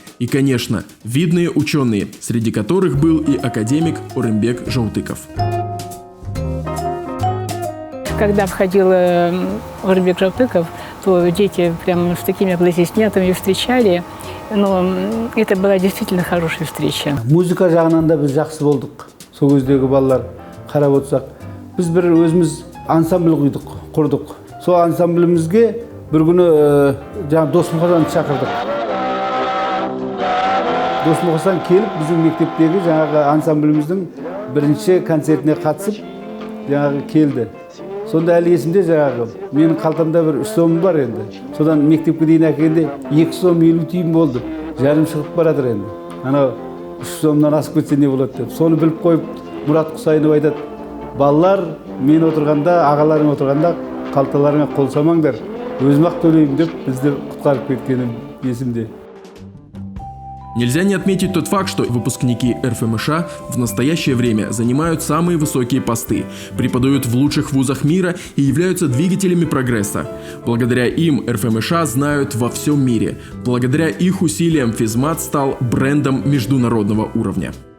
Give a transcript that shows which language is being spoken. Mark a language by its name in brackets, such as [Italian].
[Russian] И, конечно, видные ученые, среди которых был и академик Орынбек Жаутыков. Когда входил Орынбек Жаутыков, то дети прямо с такими аплодисментами встречали. Но это была действительно хорошая встреча. [Kazakh] Музыка жағынан да біз жақсы болдық. Сол кездегі балалар қарап отырсақ, біз бір өзіміз ансамбль құрдық. Сол ансамблімізге бір күні жаңа Досмұқажанды шақырдық. Досмұқасан келіп, біздің мектептегі жаңағы ансамбліміздің бірінші концертіне қатысып, жаңағы келді. Сонда әлі есімде жаңағы, менің қалтамда бір 3 сомым бар енді. Содан мектепке дейін әкелгенде 2 сом 50 тиын болды. Жарым шығып баратыр енді. Ана 3 сомнан асып кетсе не болады деп. Соны біліп қойып, Мұрат Құсайынов айтады: балалар, мен отырғанда, ағаларың отырғанда қалталарыңа қол салмаңдар, өзім-ақ төлеймін деп бізді құтқарып кеткенім есімде. [Russian] Нельзя не отметить тот факт, что выпускники РФМШ в настоящее время занимают самые высокие посты, преподают в лучших вузах мира и являются двигателями прогресса. Благодаря им РФМШ знают во всем мире. Благодаря их усилиям физмат стал брендом международного уровня.